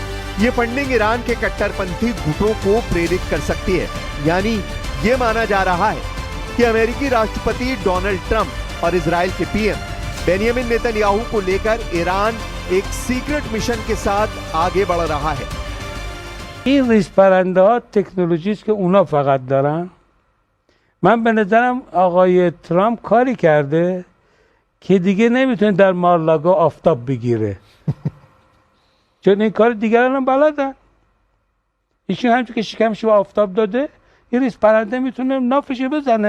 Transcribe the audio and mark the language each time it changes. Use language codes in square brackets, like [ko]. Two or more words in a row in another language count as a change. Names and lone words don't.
[hi] ये फंडिंग ईरान के कट्टरपंथी गुटों को प्रेरित कर सकती है। यानी ये माना जा रहा है कि अमेरिकी राष्ट्रपति डोनाल्ड ट्रंप और इजराइल के पीएम बेनियामिन नेतन्याहू को लेकर ईरान एक [en] secret mission [hi] के साथ आगे बढ़ रहा है। [fa] این ریزپرنده ها تکنولوژی است که اونا فقط دارن. من به نظرم آقای ترامپ کاری کرده که دیگه نمیتونه در مارلاگو آفتاب بگیره. چون این کار دیگران هم بلدن. ایشون همچون که شکمش به آفتاب داده، این ریزپرنده میتونه نافش بزنه.